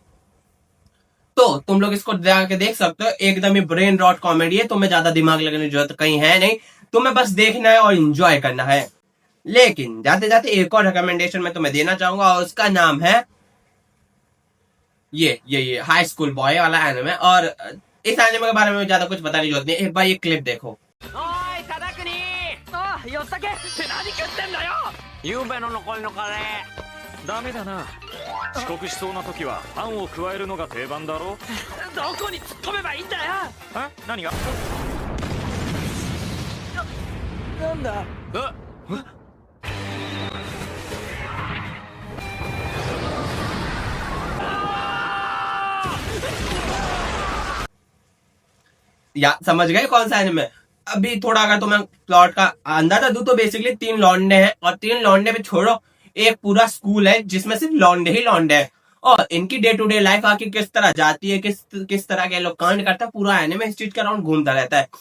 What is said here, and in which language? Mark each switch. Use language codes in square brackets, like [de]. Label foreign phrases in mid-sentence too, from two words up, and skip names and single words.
[hi] तो तुम लोग इसको जाके देख सकते हो, एकदम ही [en] brain rot comedy [hi] है, तुम्हें ज्यादा दिमाग लगाने की जरूरत कहीं है नहीं, तुम्हें बस देखना है और एंजॉय करना है। लेकिन जाते जाते एक और रिकमेंडेशन मैं तुम्हें देना चाहूंगा और उसका नाम है ये [en] high school boy [hi] वाला एनिमे। और इस एनिमे के बारे में ज्यादा कुछ बताने की जरूरत नहीं, एक बार ये क्लिप देखो। [ja] おい忠国ああよったけって何食ってんだよゆうべの残りのカレーダメだな遅刻しそうな時はパンを加えるのが定番だろどこに突っ込めばいいんだよえ何がなんだ [hi] या समझ गए कौन सा एनिमे। अभी थोड़ा अगर तुम्हें प्लॉट का अंदाजा दूं तो बेसिकली 3 लौंडे हैं और 3 लौंडे पे छोड़ो एक पूरा स्कूल है जिसमें सिर्फ लौंडे ही लौंडे हैं और इनकी [en] day to day life [hi] आके किस तरह जाती है, किस तरह के लोग कांड करता है, पूरा एनिमे इस चीज का राउंड घूमता रहता है।